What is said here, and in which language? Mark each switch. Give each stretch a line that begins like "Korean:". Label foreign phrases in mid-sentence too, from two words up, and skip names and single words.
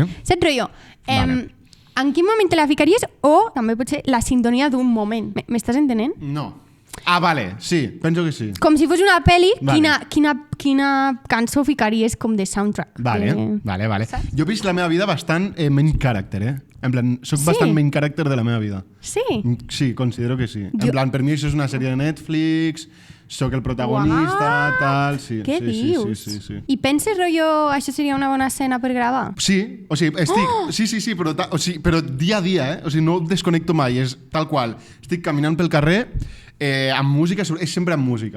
Catalan: Saps, rotllo? Vale. En quin moment te la ficaries o també pot ser la sintonia d'un moment. M'estàs entenent? No. Ah, vale, sí, penso que sí. Com si fos una pel·li, Vale. quina cançó ficaries com de soundtrack? Vale. Saps? Jo he vist la meva vida bastant
English: main character,
Catalan: eh?
Spanish: En plan,
Catalan: soc Sí? bastant
English: main character
Catalan: de la meva vida. Sí? Sí, considero que sí. En Jo- plan, per mi això és una sèrie de Netflix, sóc el protagonista, What? tal, sí. Què sí, dius? Sí. I penses, rotllo, això seria una bona escena per gravar? Sí, o sigui, estic... Sí, però, però dia a dia, eh? O sigui, no desconnecto mai, és tal qual. Estic caminant pel carrer, amb música, és sempre amb música.